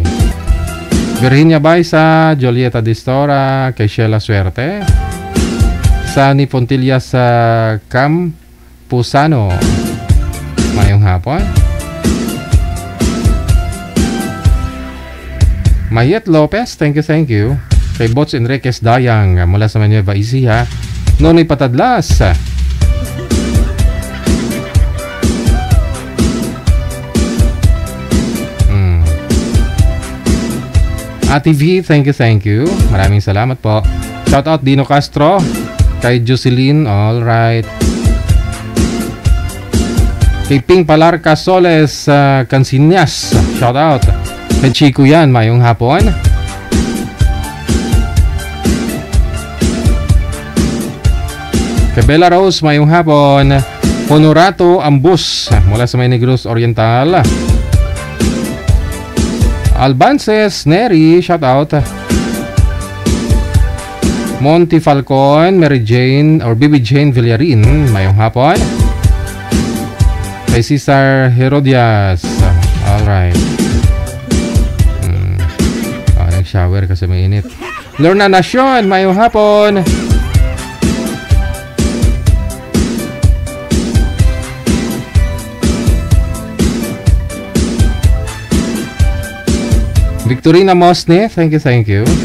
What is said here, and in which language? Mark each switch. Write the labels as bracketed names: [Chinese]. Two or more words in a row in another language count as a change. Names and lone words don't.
[Filipino] Virginia Baisa, Julieta Distora, kay Sheila Suerte. Sani Pontilla sa Campusano. [Hiligaynon] Mayong hapon. Mayet Lopez, [English] thank you. [Filipino] Kay Bots Enriquez Dayang, mula sa Manueva Ecija. [English] Nonoy Patadlas. Ate V, thank you. [Filipino] Maraming salamat po. Shoutout Dino Castro. Kay Jocelyn, alright. Kay Ping Palarca Soles Cansinias, shoutout. [Hiligaynon] Kay Chico yan, mayong hapon. Kay Bella Rose, mayong hapon. [Filipino] Honorato Ambus, mula sa May Negros Oriental. Albances Neri, shout out. [Hiligaynon] Monty Falcon, Mary Jane or Bibi Jane Villarin, mayong hapon. [Filipino] Kay Cesar Herodias, alright. Nag-shower kasi may init. [Hiligaynon] Lorna Nacion, mayong hapon. Victorina Mosne, [English] thank you.